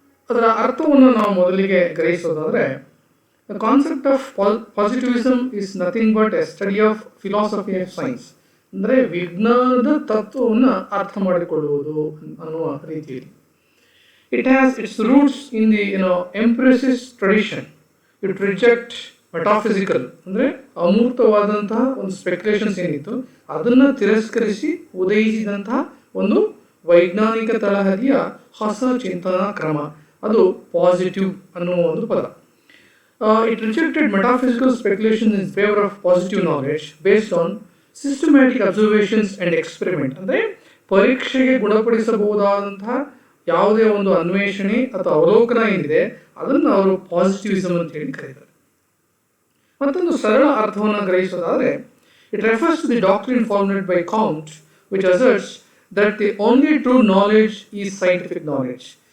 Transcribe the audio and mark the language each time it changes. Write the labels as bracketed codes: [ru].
[kn] ಅದರ ಅರ್ಥವನ್ನು ನಾವು ಮೊದಲಿಗೆ ಗ್ರಹಿಸೋದಾದರೆ, [en] The concept of positivism is nothing but a study of philosophy of science. [kn] ಅಂದರೆ ವಿಜ್ಞಾನದ ತತ್ವವನ್ನು ಅರ್ಥ ಮಾಡಿಕೊಳ್ಳುವುದು ಅನ್ನುವ ರೀತಿಯಲ್ಲಿ. [en] It has its roots in the empiricist tradition. It reject metaphysical [kn] ಅಂದರೆ ಅಮೂರ್ತವಾದಂತಹ ಒಂದು ಸ್ಪೆಕ್ಯುಲೇಷನ್ಸ್ ಏನಿತ್ತು ಅದನ್ನು ತಿರಸ್ಕರಿಸಿ ಉದಯಿಸಿದಂತಹ ಒಂದು ವೈಜ್ಞಾನಿಕ ತಳಹದಿಯ ಹೊಸ ಚಿಂತನಾ ಕ್ರಮ, ಅದು ಪಾಸಿಟಿವ್ ಅನ್ನುವ ಒಂದು ಪದ. [en] It rejected metaphysical speculations in favor of positive knowledge based on systematic observations and experiment. [kn] ಅಂದರೆ ಪರೀಕ್ಷೆಗೆ ಗುಣಪಡಿಸಬಹುದಾದಂತಹ ಯಾವುದೇ ಒಂದು ಅನ್ವೇಷಣೆ ಅಥವಾ ಅವಲೋಕನ ಏನಿದೆ ಅದನ್ನು ಅವರು ಪಾಸಿಟಿವಿಸಮ್ ಅಂತ ಹೇಳಿ ಕರೀತಾರೆ. ಮತ್ತೊಂದು ಸರಳ ಅರ್ಥವನ್ನು ಗ್ರಹಿಸೋದಾದರೆ, [en] It refers to the doctrine formulated by Comte which asserts that the only true knowledge is scientific knowledge.